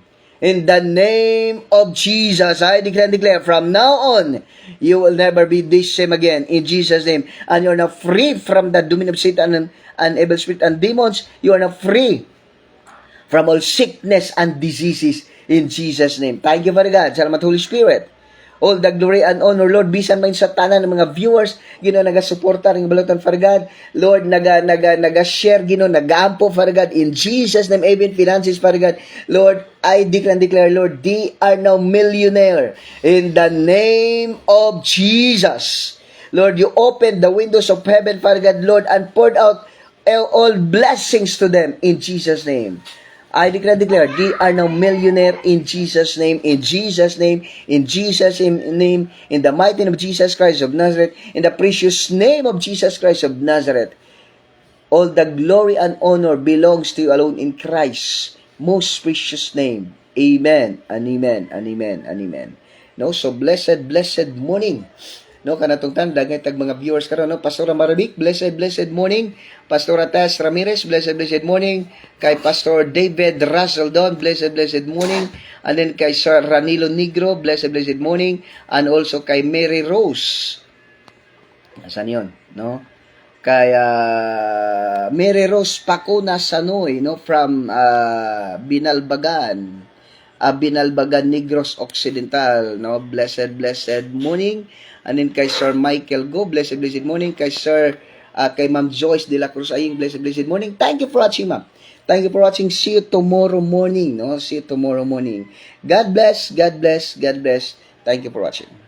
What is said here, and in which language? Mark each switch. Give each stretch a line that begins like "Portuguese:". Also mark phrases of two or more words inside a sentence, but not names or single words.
English: In the name of Jesus, I declare and declare, from now on, you will never be the same again. In Jesus' name. And you are now free from the dominion of Satan and evil spirit and demons. You are now free from all sickness and diseases. In Jesus' name. Thank you, Father God. Salamat, Holy Spirit. All the glory and honor, Lord,
Hiligaynon: bisan man sa tanan ng mga viewers, Ginoo, naga-suporta ring balotan, Father God. Lord, naga-share, Ginoo, nag-aampo,
English: Father God, in Jesus' name, even finances, Father God. Lord, I declare and declare, Lord, they are now millionaire in the name of Jesus. Lord, you opened the windows of heaven, Father God, Lord, and poured out all blessings to them in Jesus' name. I declare, they are now millionaire in Jesus' name, in Jesus' name, in Jesus' name, in the mighty name of Jesus Christ of Nazareth, in the precious name of Jesus Christ of Nazareth. All the glory and honor belongs to you alone in Christ's most precious name. Amen, and amen, and amen, and amen. No, so blessed morning.
Hiligaynon: No, kanatong tanda tag mga viewers karon, no, Pastor Marabik,
English: blessed morning. Pastor Tess Ramirez, blessed morning. Kay Pastor David Russell Don, blessed morning. And then kay Sir Ranilo Negro, blessed morning. And also kay Mary Rose.
Filipino: Asan yun,
English: no? Kay Mary Rose Pacuna Sanoy, no, from Binalbagan. Binalbagan Negros Occidental, no, blessed morning. And then kay Sir Michael Go, blessed morning. Kay Sir kay Ma'am Joyce de la Cruz Aying, blessed morning. Thank you for watching, ma'am. Thank you for watching. See you tomorrow morning, no? See you tomorrow morning. God bless. Thank you for watching.